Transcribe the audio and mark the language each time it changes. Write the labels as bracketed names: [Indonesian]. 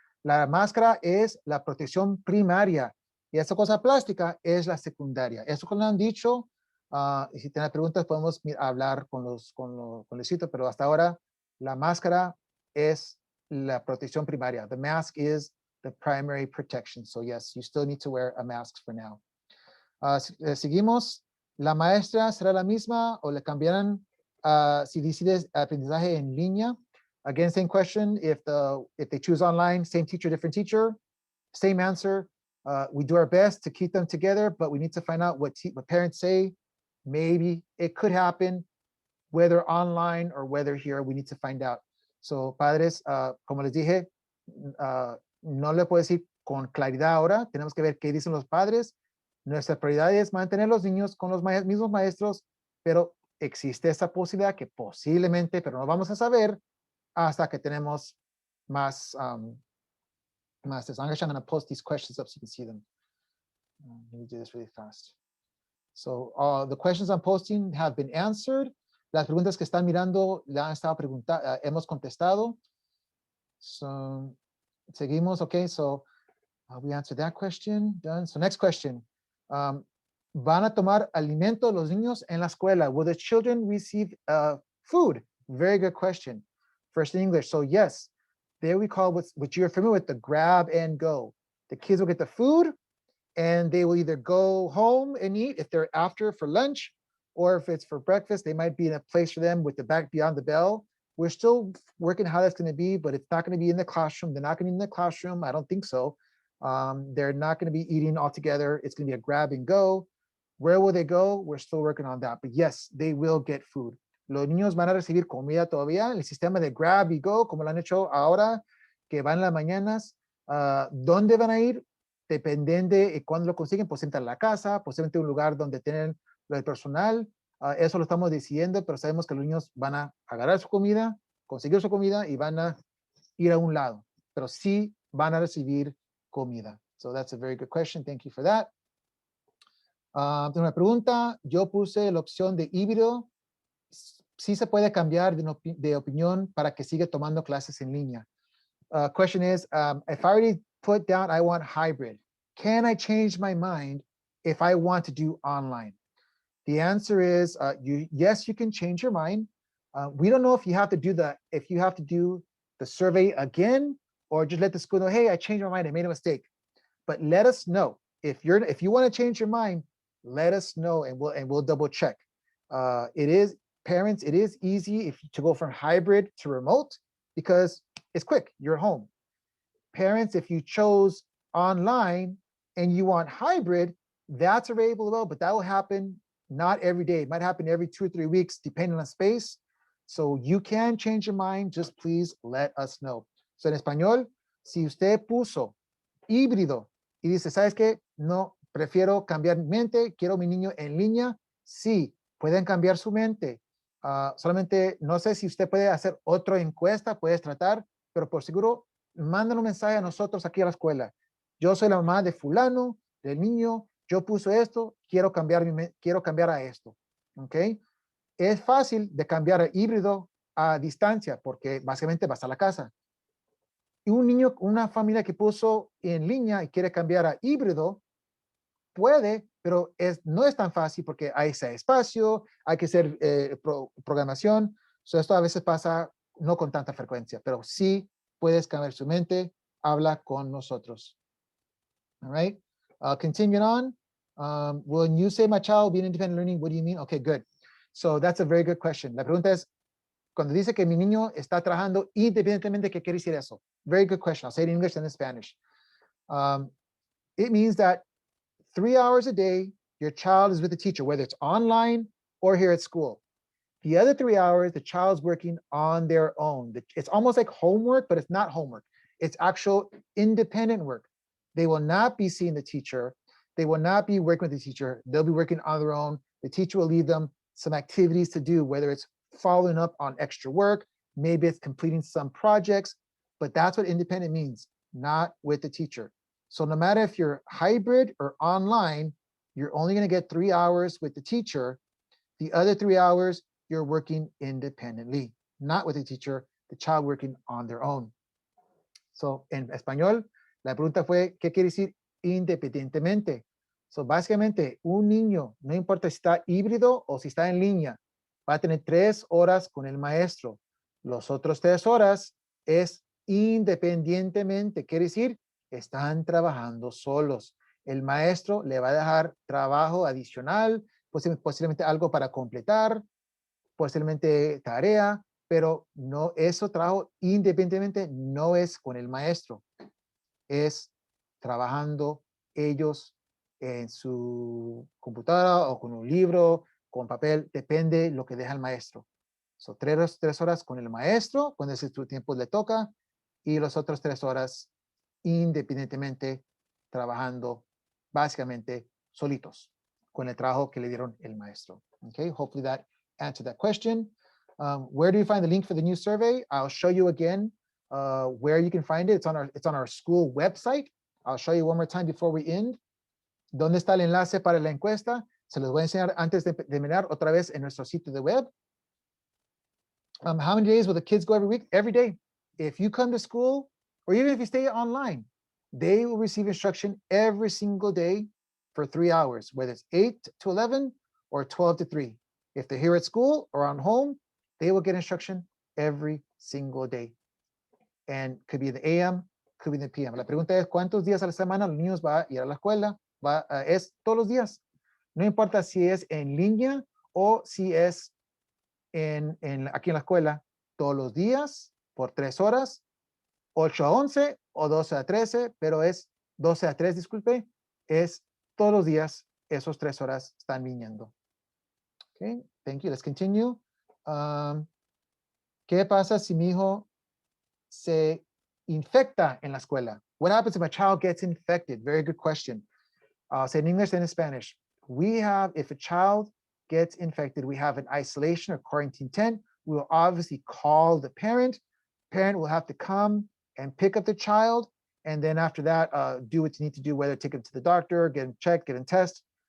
[Spanish] La máscara es la protección primaria y esa cosa plástica es la secundaria. Eso que lo han dicho, y si tienen preguntas podemos hablar con el sitio, pero hasta ahora la máscara es la protección primaria. [English] The mask is the primary protection. So yes, you still need to wear a mask for now. [Spanish] Seguimos. ¿La maestra será la misma o le cambiarán si decides aprendizaje en línea? [English] Again, same question. If they choose online, same teacher, different teacher, same answer. We do our best to keep them together, but we need to find out what parents say. Maybe it could happen, whether online or whether here, we need to find out. [Spanish] So, padres, como les dije, no le puedo decir con claridad ahora. Tenemos que ver qué dicen los padres. Nuestra prioridad es mantener los niños con los mismos maestros, pero existe esa posibilidad que posiblemente, pero no vamos a saber hasta que tenemos más. [English] I'm going to post these questions up so you can see them. Let me do this really fast. So the questions I'm posting have been answered. [Spanish] Las preguntas que están mirando la han estado hemos contestado. So, seguimos. [English] Okay, so we answered that question. Done. So next question. [Spanish] ¿Van a tomar alimento los niños en la escuela? [English] Will the children receive food? Very good question. First in English. So yes, there we call what you're familiar with, the grab and go. The kids will get the food and they will either go home and eat if they're after for lunch, or if it's for breakfast, they might be in a place for them with the back beyond the bell. We're still working how that's going to be, but it's not going to be in the classroom. They're not going to be in the classroom. I don't think so. They're not going to be eating all together. It's going to be a grab and go. Where will they go? We're still working on that. But yes, they will get food. [Spanish] Los niños van a recibir comida todavía. El sistema de grab y go, como lo han hecho ahora, que van en las mañanas. ¿Dónde van a ir? Dependiendo de cuándo lo consiguen, posiblemente a la casa, posiblemente un lugar donde tienen el personal. Eso lo estamos decidiendo, pero sabemos que los niños van a agarrar su comida, conseguir su comida y van a ir a un lado. Pero sí van a recibir comida. [English] So that's a very good question. Thank you for that. [Spanish] Tengo una pregunta. Yo puse la opción de híbrido. Sí se puede cambiar de opinión para que siga tomando clases en línea. [English] Question is, if I already put down I want hybrid, can I change my mind if I want to do online? The answer is yes, you can change your mind. We don't know if you have to do the survey again, or just let the school know, hey, I changed my mind, I made a mistake. But let us know. If you want to change your mind, let us know and we'll double check. Parents, it is easy to go from hybrid to remote because it's quick, you're home. Parents, if you chose online and you want hybrid, that's available, but that will happen not every day. It might happen every 2 or 3 weeks, depending on space. So you can change your mind, just please let us know. [Spanish] So en español, si usted puso híbrido y dice, ¿sabes qué? No, prefiero cambiar mi mente, quiero mi niño en línea. Sí, pueden cambiar su mente. Solamente no sé si usted puede hacer otra encuesta, puedes tratar, pero por seguro, manden un mensaje a nosotros aquí a la escuela. Yo soy la mamá de fulano, del niño, yo puse esto, quiero cambiar a esto. ¿Ok? Es fácil de cambiar a híbrido a distancia porque básicamente vas a la casa. Y un niño, una familia que puso en línea y quiere cambiar a híbrido, puede, pero no es tan fácil porque hay ese espacio, hay que hacer programación. Esto a veces pasa no con tanta frecuencia, pero sí puedes cambiar su mente, habla con nosotros. [English] All right, continuing on. When you say my child being independent learning, what do you mean? Okay, good. So that's a very good question. [Spanish] La pregunta es, cuando dice que mi niño está trabajando independientemente, ¿qué quiere decir eso? [English] Very good question. I'll say it in English and in Spanish. It means that 3 hours a day, your child is with the teacher, whether it's online or here at school. The other 3 hours, the child's working on their own. It's almost like homework, but it's not homework. It's actual independent work. They will not be seeing the teacher. They will not be working with the teacher. They'll be working on their own. The teacher will leave them some activities to do, whether it's following up on extra work, maybe it's completing some projects, but that's what independent means, not with the teacher. So no matter if you're hybrid or online, you're only going to get 3 hours with the teacher. The other 3 hours, you're working independently, not with the teacher, the child working on their own. [Spanish] So en español, la pregunta fue, ¿qué quiere decir independientemente? So básicamente, un niño, no importa si está híbrido o si está en línea, va a tener 3 horas con el maestro. Los otros 3 horas es independientemente, quiere decir, están trabajando solos. El maestro le va a dejar trabajo adicional, posiblemente algo para completar, posiblemente tarea, pero no, eso trabajo independientemente no es con el maestro, es trabajando ellos en su computadora o con un libro, con papel, depende lo que deja el maestro. So, 3 horas con el maestro, cuando ese tiempo le toca, y las otras 3 horas independientemente trabajando básicamente solitos con el trabajo que le dieron el maestro. [English] Okay, hopefully that answered that question. Where do you find the link for the new survey? I'll show you again where you can find it. It's on our school website. I'll show you one more time before we end. [Spanish] ¿Dónde está el enlace para la encuesta? Se los voy a enseñar antes de terminar otra vez en nuestro sitio de web. [English] How many days will the kids go every week? Every day. If you come to school, or even if you stay online, they will receive instruction every single day for 3 hours, whether it's 8 to 11 or 12 to 3. If they're here at school or on home, they will get instruction every single day. And could be in the AM, could be in the PM. [Spanish] La pregunta es, ¿cuántos días a la semana los niños van a ir a la escuela? Es todos los días. No importa si es en línea o si es aquí en la escuela, todos los días, por 3 horas, 8 a 11 o 12 a 13, pero es 12 a 3, disculpe, es todos los días esos 3 horas están viniendo. [English] Okay, thank you. Let's continue. [Spanish] ¿Qué pasa si mi hijo se infecta en la escuela? [English] What happens if a child gets infected? Very good question. I'll say in English and in Spanish. If a child gets infected, we have an isolation or quarantine tent. We will obviously call the parent. Parent will have to come and pick up the child. And then after that, do what you need to do, whether take him to the doctor, get him checked, get him tested.